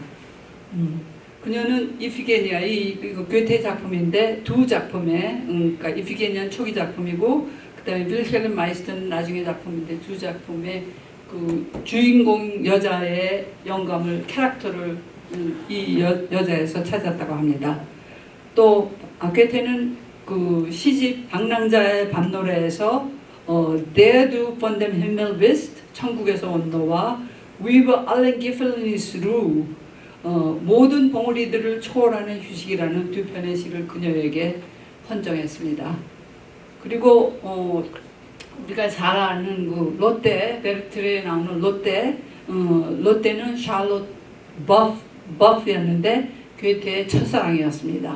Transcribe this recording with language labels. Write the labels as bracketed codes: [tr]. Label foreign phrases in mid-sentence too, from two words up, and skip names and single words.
[ko] 그녀는 이피게니아, 이거 괴테 작품인데 두 작품에, 그러니까 이피게니아는 초기 작품이고, 그다음에 윌헬름 마이스터는 나중에 작품인데 두 작품에 그 주인공 여자의 영감을, 캐릭터를 이 여자에서 찾았다고 합니다. 또 괴테는 그 시집 방랑자의 밤노래에서 [de] Der du von dem Himmel bist, [ko] 천국에서 온 너와 [de] Über allen Gefängnisru, [ko] 모든 봉우리들을 초월하는 휴식이라는 두 편의 시를 그녀에게 헌정했습니다. 그리고 우리가 잘 아는 그 롯데, 베르트르에 나오는 롯데, 롯데는 샬롯 버프였는데 괴테의 첫사랑이었습니다.